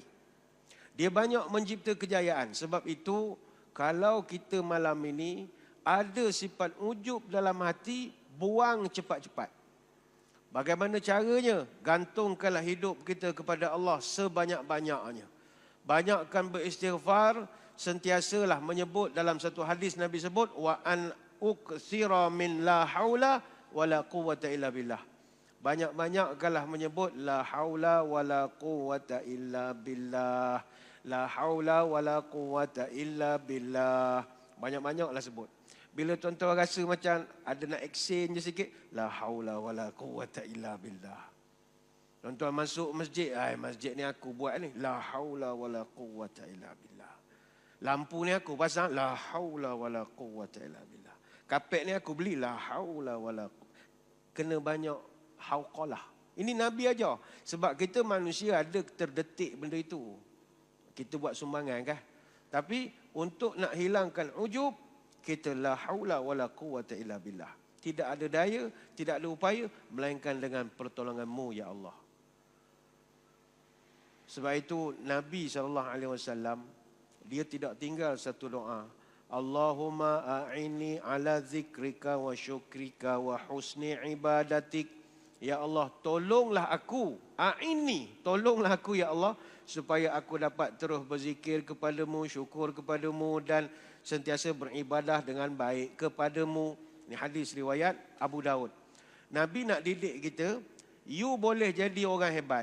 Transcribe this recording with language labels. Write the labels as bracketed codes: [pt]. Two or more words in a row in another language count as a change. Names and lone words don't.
[ms] Dia banyak mencipta kejayaan. Sebab itu kalau kita malam ini ada sifat ujub dalam hati, buang cepat-cepat. Bagaimana caranya? Gantungkanlah hidup kita kepada Allah sebanyak-banyaknya. Banyakkan beristighfar, sentiasalah menyebut dalam satu hadis Nabi sebut [ar] وأن أكثر من لا حول ولا قوة إلا بالله. [ms] Banyak-banyakkanlah menyebut [ar] لا حول ولا قوة إلا بالله. لا حول ولا قوة إلا بالله. [ms] Banyak-banyaklah sebut. Bila tuan-tuan rasa macam ada nak exchange je sikit, [ar] لا حول ولا قوة إلا بالله. [ms] Tuan-tuan masuk masjid, masjid ni aku buat ni, [ar] لا حول ولا قوة إلا بالله. [ms] Lampu ni aku pasang, [ar] لا حول ولا قوة إلا بالله. [ms] Kapet ni aku beli, [ar] لا حول ولا قوة. [ms] Kena banyak hauqalah. Ini Nabi ajar. Sebab kita manusia ada terdetik benda itu. Kita buat sumbangan kan. Tapi untuk nak hilangkan ujub, kita [ar] لا حول ولا قوة إلا بالله. [ms] Tidak ada daya, tidak ada upaya melainkan dengan pertolonganmu [ar] يا الله. [ms] Sebab itu Nabi SAW dia tidak tinggal satu doa. [ar] اللهم أعني على ذكرك وشكرك وحسن عبادتك. يا الله, [ms] tolonglah aku. A'inni, tolonglah aku [ar] يا الله [ms] supaya aku dapat terus berzikir kepadamu, syukur kepadamu dan sentiasa beribadah dengan baik kepadamu. Ini hadis riwayat Abu Daud. Nabi nak didik kita, you boleh jadi orang hebat.